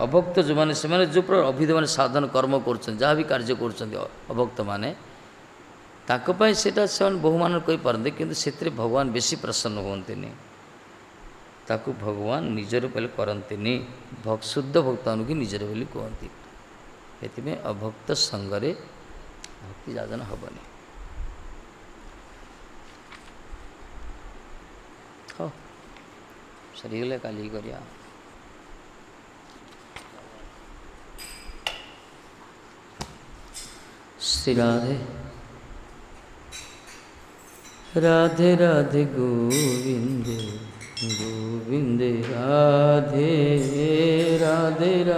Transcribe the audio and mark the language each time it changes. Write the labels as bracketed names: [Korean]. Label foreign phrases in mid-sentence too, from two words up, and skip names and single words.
[Odia] ଅଭକ୍ତ ଯେଉଁମାନେ, ସେମାନେ ଯେଉଁ ପ୍ରକାର ଅଭିଧେୟମାନେ ସାଧନ କର୍ମ କରୁଛନ୍ତି, ଯାହା ବି କାର୍ଯ୍ୟ କରୁଛନ୍ତି ଅଭକ୍ତମାନେ, ତାଙ୍କ ପାଇଁ ସେଇଟା ସେମାନେ ବହୁମାନ କହିପାରନ୍ତି, କିନ୍ତୁ ସେଥିରେ ଭଗବାନ ବେଶୀ ପ୍ରସନ୍ନ ହୁଅନ୍ତିନି, ତାକୁ ଭଗବାନ ନିଜର ବୋଲି କରନ୍ତିନି। ଶୁଦ୍ଧ ଭକ୍ତମାନଙ୍କୁ ନିଜର ବୋଲି କୁହନ୍ତି। ସେଥିପାଇଁ ଅଭକ୍ତ ସଙ୍ଗରେ ଭକ୍ତି ଯାଜନ ହେବନି। ହଉ, ସରିଗଲେ କାଲି କରିବା। श्री राधे राधे राधे गोविंद गोविंद राधे राधे